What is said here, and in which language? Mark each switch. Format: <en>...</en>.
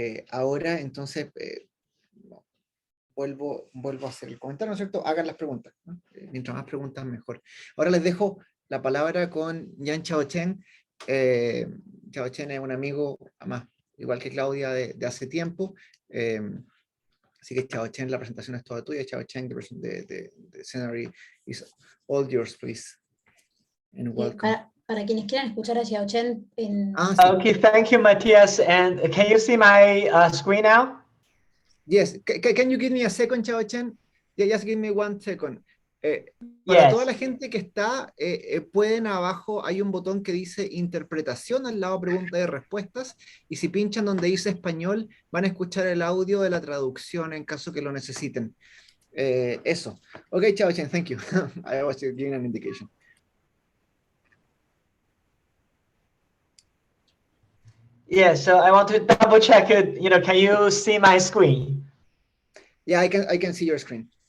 <es>Ahora, entonces, vuelvo a hacer el comentario, ¿no es cierto? Hagan las preguntas, ¿no? Mientras más preguntas, mejor. Ahora les dejo la palabra con Yan Chaochen. Chaochen es un amigo, además, igual que Claudia, de hace tiempo. Así que Chaochen, la presentación es toda tuya.</es> <en>Chaochen,</en> <es>de Seminario,</es> <en>is all yours, please. And welcome.</en> <es>Para quienes quieran escuchar a Xiao Chen en... Sí.</es> <en>Okay, thank you, Matias. And can you see my screen now? Yes. Can you give me a second, Chaochen? Yeah, just give me 1 second.</en> <es>Para toda la gente que está, pueden abajo, hay un botón que dice interpretación al lado preguntas y respuestas, y si pinchan donde dice español, van a escuchar el audio de la traducción en caso que lo necesiten. Eso.</es> <en>Ok, Chaochen, thank you. I was giving an indication. Yeah, so I want to double check it. Can you see my screen? Yeah, I can see your screen.</en>